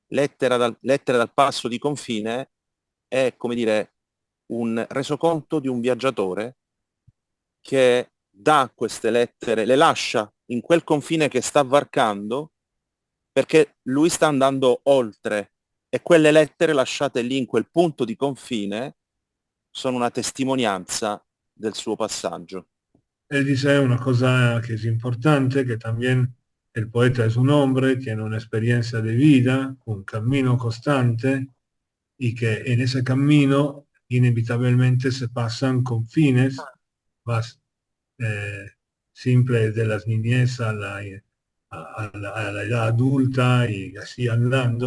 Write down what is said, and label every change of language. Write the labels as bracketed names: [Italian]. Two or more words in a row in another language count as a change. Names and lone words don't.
[Italian] Lettera dal passo di confine è, come dire, un resoconto di un viaggiatore che dà queste lettere, le lascia in quel confine che sta varcando perché lui sta andando oltre e quelle lettere lasciate lì in quel punto di confine sono una testimonianza del suo passaggio. [Spanish] Él dice una cosa que es importante, que también el poeta es un hombre, tiene una experiencia de vida, un camino constante, y que en ese camino inevitablemente se pasan confines más eh, simples de la niñez a la edad adulta y así andando.